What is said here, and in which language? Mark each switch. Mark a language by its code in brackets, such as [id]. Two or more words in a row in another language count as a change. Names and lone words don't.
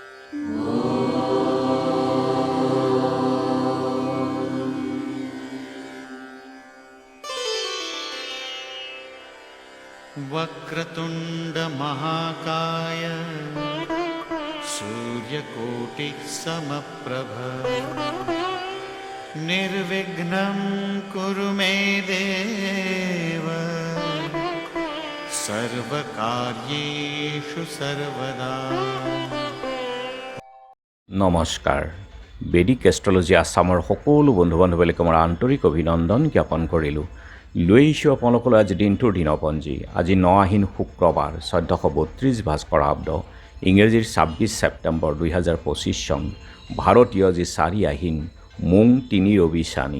[sa] वक्रतुंड महाकाय सूर्यकोटिः समप्रभ निर्विघ्नं कुरु मे देव सर्वकार्येषु सर्वदा। [as] নমস্কাৰ। বেদিক এষ্ট্ৰলজি আছামৰ সকলো বন্ধু বান্ধৱীলৈ মোৰ আন্তৰিক অভিনন্দন জ্ঞাপন কৰিলোঁ। লৈ আহিছোঁ আপোনালোকলৈ আজি দিনটোৰ দিনপঞ্জী। আজি 9 আহিন শুক্ৰবাৰ 1432 ভাস্কৰাব্দ ইংৰাজীৰ 26 ছেপ্টেম্বৰ 2025 চন, ভাৰতীয় আজি 4 আহিন মোং 3 ৰবি চানি।